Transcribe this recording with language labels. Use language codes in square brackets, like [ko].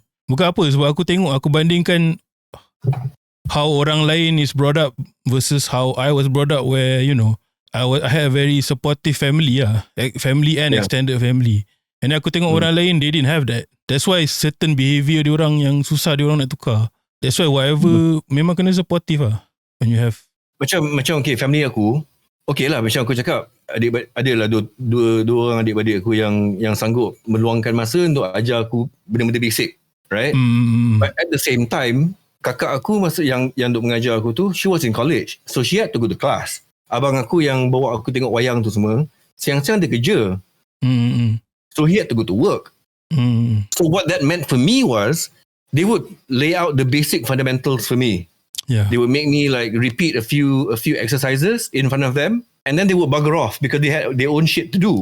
[ms] Bukan apa, sebab aku tengok, aku bandingkan [en] how orang lain is brought up versus how I was brought up, where I had a very supportive family family and extended family, and [ms] aku tengok orang lain [en] they didn't have that. That's why certain behaviour [ms] diorang yang susah diorang nak tukar. [en] That's why whatever [ms] memang kena [en] supportive when you have [ms] macam okay, family aku okay lah, macam aku cakap adalah dua orang adik-beradik aku yang sanggup meluangkan masa untuk ajar aku benda-benda basic, right? [en] But at the same time, [ms] kakak aku masa yang untuk mengajar aku tu, [en] she was in college, so she had to go to class. [ms] Abang aku yang bawa aku tengok wayang tu semua, siang-siang dia kerja. [en] So he had to go to work. So what that meant for me was, they would lay out the basic fundamentals for me. They would make me like repeat a few exercises in front of them, and then they would bugger off because they had their own shit to do.